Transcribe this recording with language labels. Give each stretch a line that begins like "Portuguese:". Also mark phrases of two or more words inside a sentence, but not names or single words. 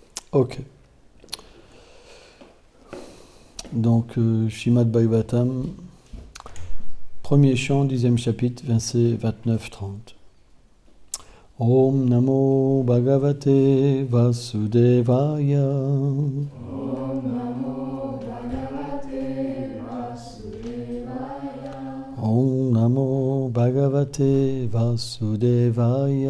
French: Ok. Donc, Shrimad Bhagavatam, premier chant, 10e chapitre, versets 29-30.
Sanskrit: Om Namo Bhagavate Vasudevaya. Om Namo Bhagavate Vasudevaya. Om Namo Bhagavate Vasudevaya.